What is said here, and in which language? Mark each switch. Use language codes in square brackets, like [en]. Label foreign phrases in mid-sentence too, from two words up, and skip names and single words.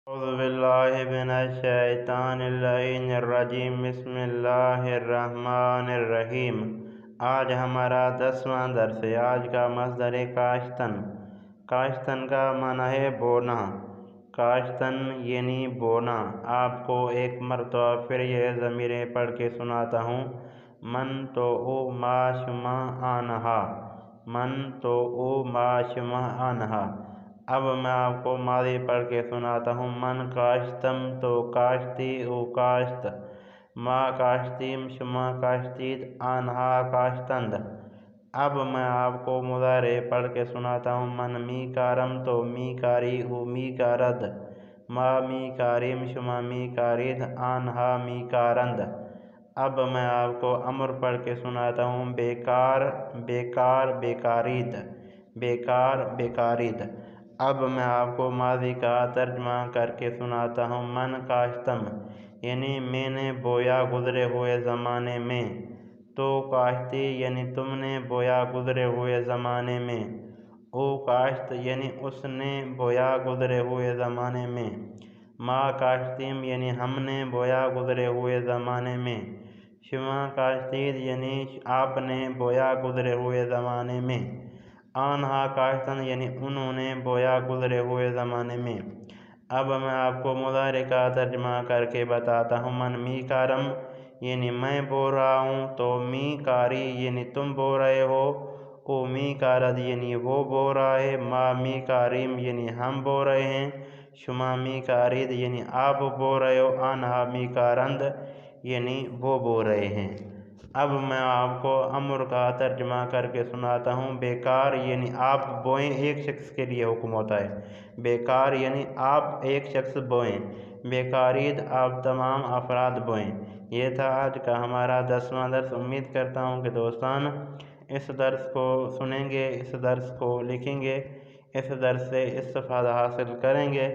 [ar] أعوذ بالله من الشیطان اللعین الرجیم بسم اللہ الرحمن الرحیم۔ [ur] آج ہمارا 10واں درس ہے۔ آج کا مصدر کاشتن۔ کاشتن کا معنی ہے بونا۔ کاشتن یعنی بونا۔ آپ کو ایک مرتبہ پھر یہ ضمیریں پڑھ کے سناتا ہوں۔ [fa] من تو او ما شما آنہا، من تو او ما شما آنہا۔ [ur] اب میں آپ کو ماضی پڑھ کے سناتا ہوں۔ [fa] من کاشتم تو کاشتی او کاشت، ما کاشتیم شما کاشتید، آنہا کاشتند۔ [ur] اب میں آپ کو مضارع پڑھ کے سناتا ہوں۔ [fa] من می کارم تو می کاری او می کارد، ما می کاریم شما می کارید، آنہا می کارند۔ [ur] اب میں آپ کو امر پڑھ کے سناتا ہوں۔ [fa] بیکار بیکار بیکارید، بیکار بیکارید۔ [ur] اب میں آپ کو ماضی کا ترجمہ کر کے سناتا ہوں۔ [fa] من کاشتم [ur] یعنی میں نے بویا گزرے ہوئے زمانے میں، [fa] تو کاشتی [ur] یعنی تم نے بویا گزرے ہوئے زمانے میں، [fa] او کاشت [ur] یعنی اس نے بویا گزرے ہوئے زمانے میں، [fa] ما کاشتیم [ur] یعنی ہم نے بویا گزرے ہوئے زمانے میں، [fa] شما کاشتید [ur] یعنی آپ نے بویا گزرے ہوئے زمانے میں، [fa] آنہا کاشتن [ur] یعنی انہوں نے بویا گزرے ہوئے زمانے میں۔ اب میں آپ کو مضارع کا ترجمہ کر کے بتاتا ہوں۔ [fa] من می کارم [ur] یعنی میں بو رہا ہوں، [fa] تو می کاری [ur] یعنی تم بو رہے ہو، [fa] او می کارد [ur] یعنی وہ بو رہا ہے، [fa] ما می کاریم [ur] یعنی ہم بو رہے ہیں، [fa] شما می کارید [ur] یعنی آپ بو رہے ہو، [fa] آنہا می کارند [ur] یعنی وہ بو رہے ہیں۔ اب میں آپ کو امر کا ترجمہ کر کے سناتا ہوں۔ بیکار یعنی آپ بوئیں، ایک شخص کے لیے حکم ہوتا ہے۔ بیکار یعنی آپ ایک شخص بوئیں، بیکارید آپ تمام افراد بوئیں۔ یہ تھا آج کا ہمارا 10واں درس۔ امید کرتا ہوں کہ دوستان اس درس کو سنیں گے، اس درس کو لکھیں گے، اس درس سے استفادہ حاصل کریں گے۔